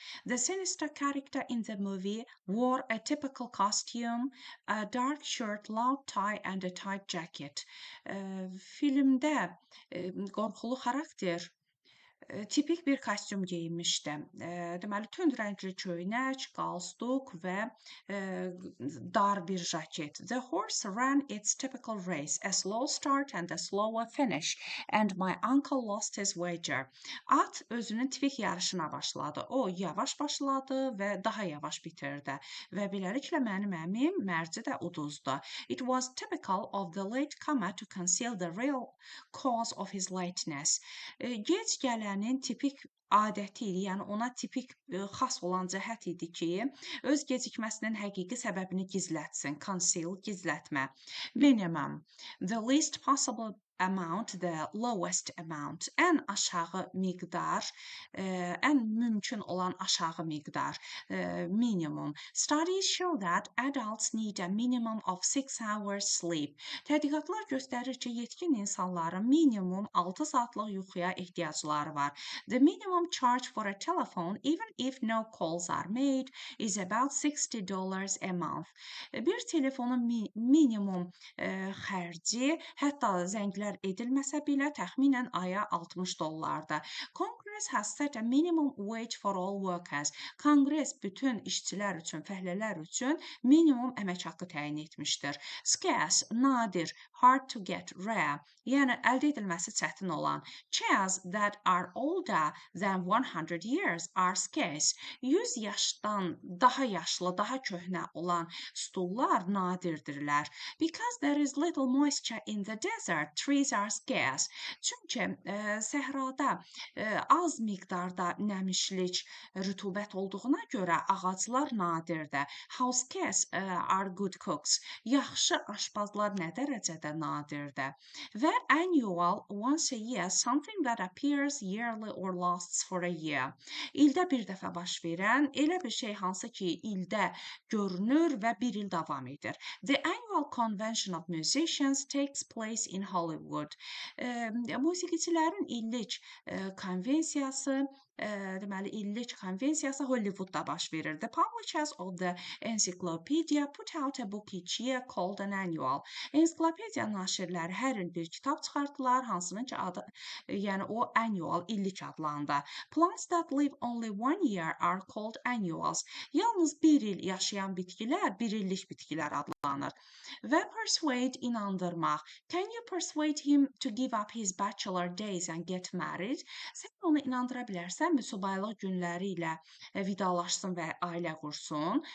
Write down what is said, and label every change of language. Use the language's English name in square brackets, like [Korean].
[English] The sinister character in the movie wore a typical costume, a dark shirt, long tie and a tight jacket. [Azerbaijani] Filmdə qorxulu xarakter tipik bir kostyum geyinmişdi. Deməli, tünd rəngli köynək, qalstuk və dar bir jaket. [English] The horse ran its typical race, a slow start and a slower finish, and my uncle lost his wager. [Azerbaijani] At özünün tipik yarışına başladı. O yavaş başladı və daha yavaş bitirdi. Və beləliklə mənim əmim mərci də uduzdu. [English] It was typical of the late comer to conceal the real cause of his lateness. [Azerbaijani] Gec gələnin tipik adəti idi, yəni ona tipik xas olan cəhət idi ki, öz gecikməsinin həqiqi səbəbini gizlətsin. [English] Conceal, gizlətmə. Minimum, the least possible amount, the lowest amount, [Azerbaijani] ən aşağı miqdar, ən mümkün olan aşağı miqdar, [English] minimum. Studies show that adults need a minimum of 6 hours sleep. [Azerbaijani] Tədqiqatlar göstərir ki, yetkin insanların minimum 6 saatlıq yuxuya ehtiyacları var. [English] The minimum charge for a telephone, even if no calls are made, is about $60 a month. [Azerbaijani] Bir telefonun minimum xərci, hətta zənglər edilməsə belə təxminən aya $60. [English] Congress has set a minimum wage for all workers. [Azerbaijani] Konqres bütün işçilər üçün, fəhlələr üçün minimum əmək haqqı təyin etmişdir. Scarce, nadir, [English] hard to get, rare, [Azerbaijani] yəni əldə edilməsi çətin olan. [English] Chairs that are older than 100 years are scarce. [Azerbaijani] 100 yaşdan daha yaşlı, daha köhnə olan stullar nadirdirlər. [English] Because there is little moisture in the desert, trees are scarce. [Azerbaijani] Çünki səhrada az miqdarda nəmişlik, rütubət olduğuna görə ağaclar nadirdir. [English] How scarce are good cooks. [Azerbaijani] Yaxşı aşpazlar nə dərəcədə nadirdir. [English] Və annual, once a year, something that appears yearly or lasts for a year. [Azerbaijani] İldə bir dəfə baş verən elə bir şey hansı ki, ildə görünür və bir il davam edir. [English] The annual convention of musicians takes place in Hollywood. [Azerbaijani] Musiqiçilərin illik konvensiyası, deməli illik konvensiyası Hollywoodda baş verir. [English] The publishers of the encyclopedia put out a book each year called an annual. [Azerbaijani] Ensiklopediya naşirləri hər il bir kitab çıxartdılar, hansının ki adı, yəni o annual, illik adlandı. [English] Plants that live only one year are called annuals. [Azerbaijani] Yalnız bir il yaşayan bitkilər, bir illik bitkilər adlanır. Və persuade, inandırmaq. [English] Can you persuade him to give up his bachelor days and get married? [Azerbaijani] Sən onu inandıra bilərsənmi subaylıq günləri ilə vidalaşsın və ailə qursun?